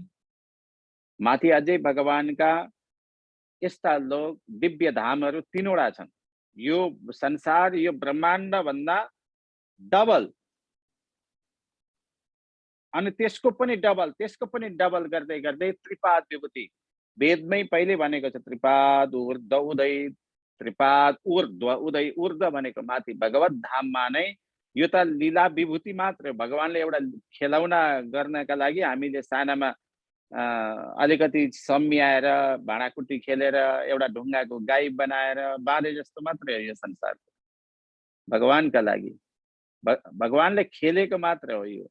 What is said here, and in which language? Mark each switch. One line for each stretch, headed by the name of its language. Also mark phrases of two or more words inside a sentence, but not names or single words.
Nepali: माथि अझै भगवानका यस्ता लोक दिव्य धामहरू 3वटा छन्। यो संसार, यो ब्रह्माण्ड भन्दा डबल अनि त्यसको पनि डबल गर्दै गर्दै त्रिपाद विभूति, वेदमै पहिले भनेको छ
Sanskrit: त्रिपाद ऊर्ध्व उदय, त्रिपाद ऊर्ध्व उदय,
Nepali: ऊर्ध्व भनेको माथि भगवत धाममा नै। यो त लीला विभूति मात्र, भगवानले एउटा खेलौना गर्नका लागि हामीले सानामा अलिकति सम्याएर भाँडाकुटी खेलेर एउटा ढुङ्गाको गाई बनाएर बाँधे जस्तो मात्रै हो यो संसार। भगवानका लागि भगवानले खेलेको मात्र हो यो।